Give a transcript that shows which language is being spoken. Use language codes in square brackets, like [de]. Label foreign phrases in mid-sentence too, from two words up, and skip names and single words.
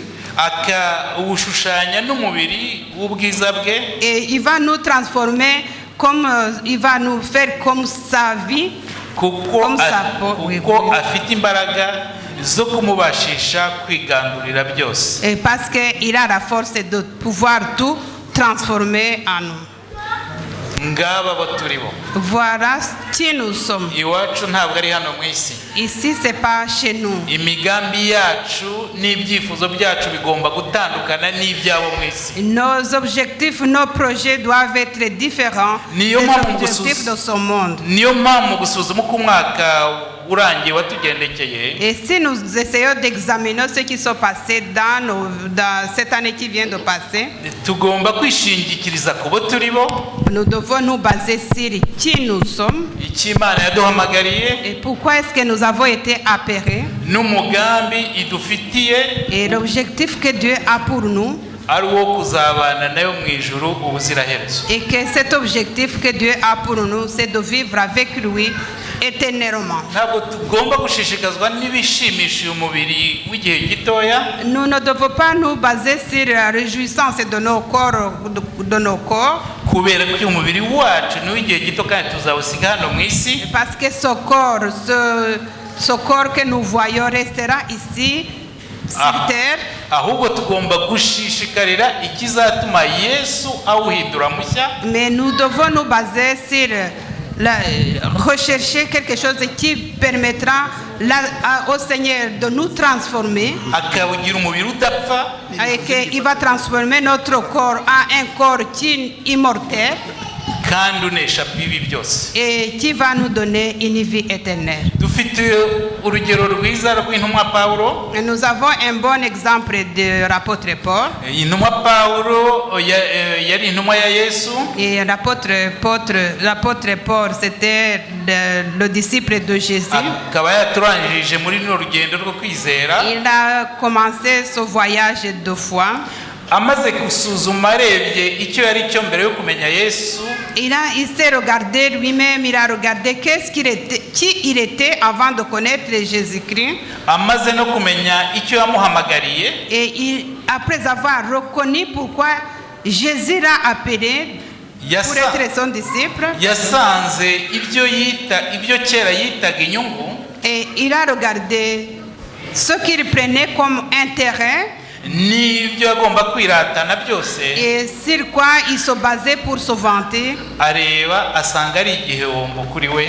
[rw] Akawushushanya n'umubiri w'ubwiza bwe. [fr] Et il va nous transformer comme il va nous faire comme sa vie. [rw] Kuko afite imbaraga zo kumubashisha kwigandurira byose. [fr] Et parce qu'il a la force de pouvoir tout transformer en nous. [rw] Ngaba bo turibo. [fr] Voilà qui nous sommes. [rw] Iwacu ntabwo ari hano mu isi. [fr] Ici c'est pas chez nous. [rw] Imigambi yacu n'ibyifuzo byacu bigomba gutandukana n'ibyabo mu isi. [fr] Nos objectifs, nos projets doivent être différents des objectifs de ce monde. [rw] Niyo mpamvu gusuzuma uko umwaka urangiye watugendekeye. [fr] Et si nous essayons d'examiner ce qui s'est passé dans cette année qui vient de passer, [rw] tugomba kwishingikiriza ku bo turibo. [fr] Nous devons nous baser sur qui nous sommes. [rw] Icyo Imana yaduhamagariye. [fr] Et pourquoi est-ce que nous avons été appelés. [rw] N'umugambi idufitiye. [fr] Et l'objectif que Dieu a pour nous. [rw] ari uwo kuzabana nayo mu ijuru ubuziraherezo. [fr] Et que cet objectif que Dieu a pour nous, c'est de vivre avec lui éternellement. [rw] Ntabwo tugomba gushishikazwa n'ibishimisha uyu mubiri w'igihe gitoya. [fr] Nous ne devons pas nous baser sur la réjouissance de nos corps, [rw] kubera ko uyu mubiri wacu ni w'igihe gito kandi tuzawusiga hano mu isi. [fr] parce que ce corps que nous voyons restera ici sur terre. [rw] Ahubwo tugomba gushishikarira ikizatuma Yesu awuhindura mushya. [fr] Mais nous devons nous baser sur rechercher quelque chose qui permettra au Seigneur de nous transformer [rw] akawugira umubiri udapfa, [fr] et qu'il va transformer notre corps en un corps qui est immortel [rw] kandi unesha bibi byose, [fr] et qui va nous donner une vie éternelle. [rw] Dufite urugero rwiza rw'intumwa Pawulo. [fr] Et nous avons un bon exemple de l'apôtre Paul. [rw] Intumwa Pawulo yari intumwa ya Yesu. [fr] Et l'apôtre Paul, c'était le disciple de Jésus. [rw] Akaba yaturangije muri no rugendo rwo kwizera. [fr] Il a commencé ce voyage de foi. [rw] Amaze gusuzuma arebye icyo yari cyo mbere yo kumenya Yesu. [fr] Il s'est regardé lui-même, il a regardé qui il était avant de connaître Jésus-Christ. [rw] Amaze no kumenya icyo yamuhamagariye. [fr] Et après avoir reconnu pourquoi Jésus l'a appelé pour être son disciple, [rw] yasanze ibyo kera yitaga inyungu. [fr] et il a regardé ce qu'il prenait comme intérêt [rw] n'ibyo agomba kwiratana byose, [fr] et sur quoi il se basait pour se vanter. [rw] Areba asanga ari igihombo kuri we.